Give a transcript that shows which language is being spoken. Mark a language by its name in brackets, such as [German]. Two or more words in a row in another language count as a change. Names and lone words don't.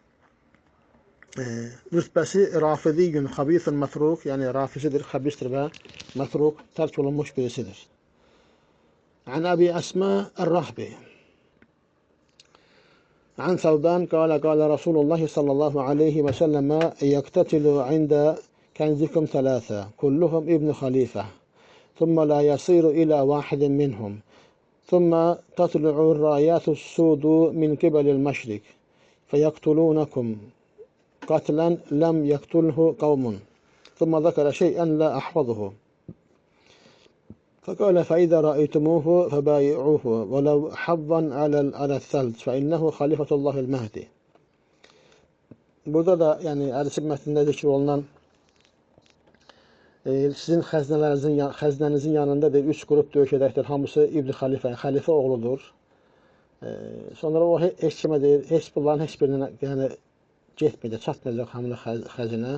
[Azerbaijani] Rütbəsi [Arabic] rafidiyyün, xabithun mətruk, [Azerbaijani] yəni rafisidir, xabistir və mətruk, tərk olunmuş birisidir. [Arabic] عن أبي أسماء الرحبي عن ثوبان قال رسول الله صلى الله عليه وسلم يقتتل عند كنزكم ثلاثة كلهم ابن خليفة ثم لا يصير إلى واحد منهم ثم تطلع الرايات السود من قبل المشرق فيقتلونكم قتلا لم يقتله قوم ثم ذكر شيئا لا أحفظه فقال فإذا رأيتموه فبايعوه ولو حظا على الثلج فإنه خليفة الله المهدي. [Azerbaijani] Burada da yani hadisin metninde zikr olunan sizin xəzinənizin yanında bir 3 qrup döyüşəcəkdir. Hamısı İbn Xəlifə, xəlifə oğludur. Sonra o heç kimə deyir, heç bunların heç birinə yəni getməyəcək, çatmayacaq həmin xəzinə.